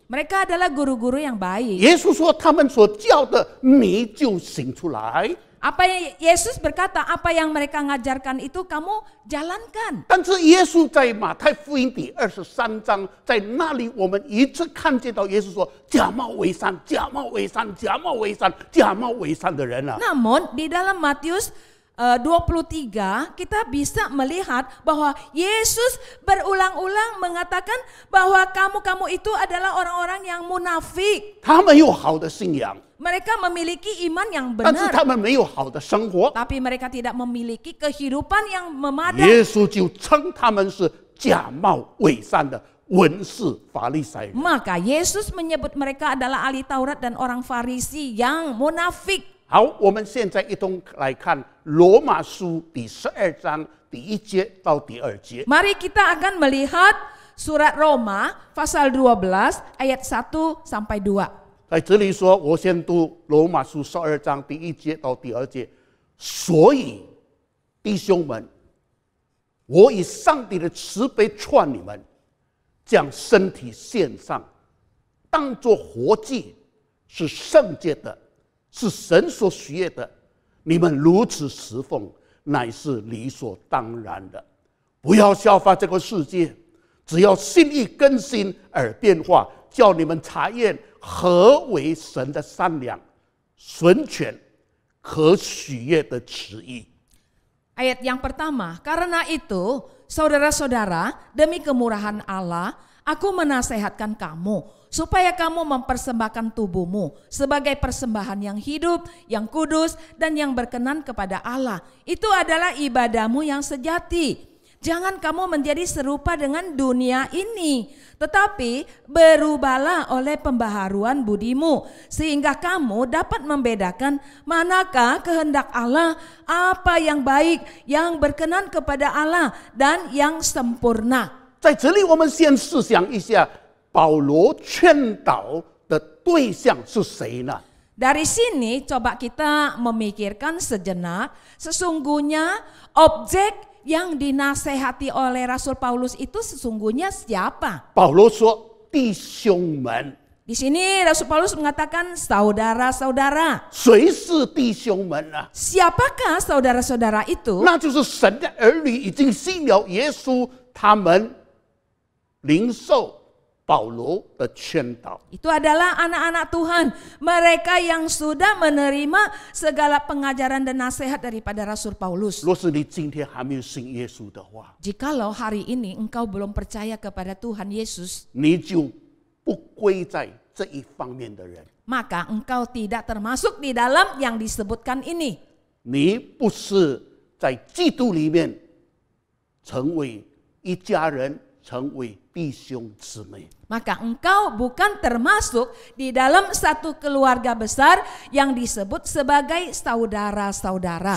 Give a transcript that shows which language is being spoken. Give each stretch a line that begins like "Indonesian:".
Indonesian: Mereka adalah guru-guru yang baik.
Chinese: 耶稣说他们所教的你就行出来。
Indonesian: Apa yang Yesus berkata, apa yang mereka ngajarkan itu kamu jalankan.
Chinese: 但是耶稣在马太福音第23章，在那里我们一直看见到耶稣说假冒伪善、假冒伪善、假冒伪善、假冒伪善的人啊。
Indonesian: Namun di dalam Matius 23 kita bisa melihat bahwa Yesus berulang-ulang mengatakan bahwa kamu itu adalah orang-orang yang munafik.
Chinese: 他们有好的信仰，
Indonesian: Mereka memiliki iman yang
Chinese: 但是
Indonesian: benar,
Chinese: 他们没有好的生活。
Indonesian: tapi mereka tidak memiliki kehidupan yang
Chinese: 耶
Indonesian: memadai.
Chinese: 稣就称他们是假冒伪善的文士法利赛人。
Indonesian: Maka Yesus menyebut mereka adalah ahli Taurat dan orang Farisi yang munafik.
Chinese: 好，我们现在一同来看罗马书第12章第1节到第2节。
Indonesian: Mari kita akan melihat surat Roma pasal 12 ayat 1 sampai 2.
Chinese: 在这里说，我先读罗马书12章第1节到第2节。所以，弟兄们，我以上帝的慈悲劝你们，将身体献上，当作活祭，是圣洁的，是神所喜悦的。你们如此侍奉，乃是理所当然的。不要效法这个世界，只要心意更新而变化，叫你们查验何为神的善良、纯全、可喜悦的旨意。
Indonesian: Ayat yang pertama, karena itu saudara-saudara, demi kemurahan Allah, aku menasehatkan kamu supaya kamu mempersembahkan tubuhmu sebagai persembahan yang hidup, yang kudus, dan yang berkenan kepada Allah. Itu adalah ibadahmu yang sejati. Jangan kamu menjadi serupa dengan dunia ini, tetapi berubahlah oleh pembaharuan budimu, sehingga kamu dapat membedakan manakah kehendak Allah, apa yang baik, yang berkenan kepada Allah, dan yang sempurna.
Chinese: 在这里，我们先思想一下，保罗劝导的对象是谁呢？
Indonesian: Dari sini coba kita memikirkan sejenak, sesungguhnya objek yang dinasehati oleh Rasul Paulus itu sesungguhnya siapa?
Chinese: 保罗说：“弟兄们，
Indonesian: Di sini Rasul Paulus mengatakan saudara-saudara.
Chinese: 谁是弟兄们呢？
Indonesian: Siapakah saudara-saudara itu?
Chinese: 那就是神的儿女，已经信了耶稣，他们领受保罗的劝导。
Indonesian: Itu adalah anak-anak Tuhan, mereka yang sudah menerima segala pengajaran dan nasihat daripada Rasul Paulus.
Chinese: 若是你今天还没有信耶稣的话，
Indonesian: Jikalau hari ini engkau belum percaya kepada Tuhan Yesus,
Chinese: 你就不归在这一方面的人。
Indonesian: maka engkau tidak termasuk di dalam yang disebutkan ini.
Chinese: 你不是在基督里面成为一家人，成为弟兄姊妹。
Indonesian: Maka engkau bukan termasuk di dalam satu keluarga besar yang disebut sebagai saudara-saudara.